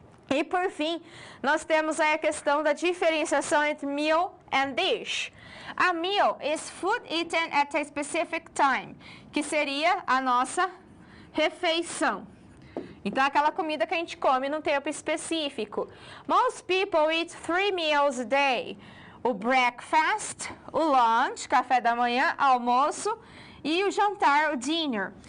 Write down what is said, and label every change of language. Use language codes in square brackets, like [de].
[pt] E, por fim, nós temos aí a questão da diferenciação entre [en] meal and dish. A meal is food eaten at a specific time, [pt] que seria a nossa refeição. Então, aquela comida que a gente come num tempo específico. [en] Most people eat 3 meals a day. [pt] O breakfast, o lunch, café da manhã, almoço e o jantar, o dinner.